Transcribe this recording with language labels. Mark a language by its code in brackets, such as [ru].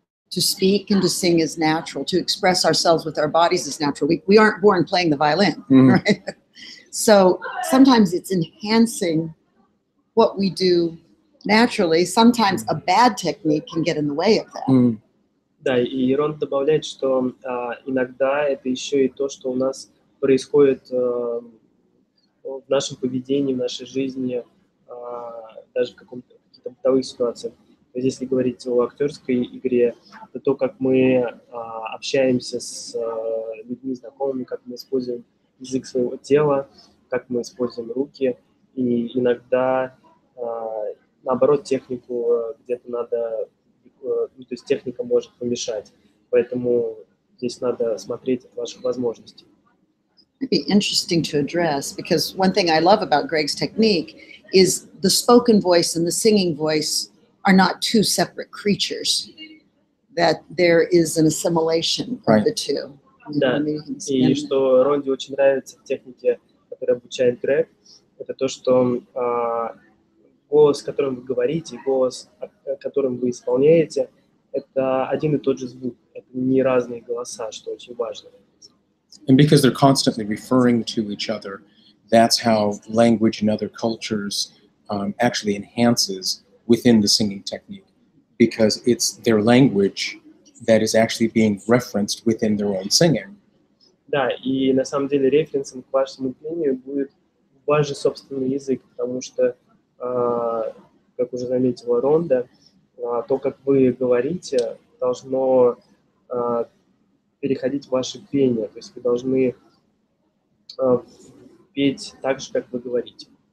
[en] To speak and to sing is natural. To express ourselves with our bodies is natural. We aren't born playing the violin, right? So sometimes it's enhancing what we do naturally. Sometimes a bad technique can get in the way of that. [ru] Да, и Ронда добавляет, что иногда это еще и то, что у нас происходит в нашем поведении, в нашей жизни, даже в каких-то бытовых ситуациях. То есть, если говорить о актерской игре, это то, как мы общаемся с людьми знакомыми, как мы используем язык своего тела, как мы используем руки, и иногда, наоборот, технику где-то надо, то есть техника может помешать, поэтому здесь надо смотреть от ваших возможностей. [en] It'd be interesting to address, because one thing I love about Greg's technique is the spoken voice and the singing voice are not two separate creatures, that there is an assimilation of the two. [ru] Да, и что Ронде очень нравится в технике, которую обучает Грег, это то, что голос, которым вы говорите, голос, которым вы исполняете, это один и тот же звук, это не разные голоса, что очень важно. [en] And because they're constantly referring to each other, that's how language in other cultures actually enhances within the singing technique, because it's their language that is actually being referenced within their own singing. [ru] Да, и на самом деле референсом к вашему пению будет ваш же собственный язык, потому что, как уже заметила Ронда, то, как вы говорите, должно переходить в ваше пение, то есть вы должны петь так же, как вы говорите.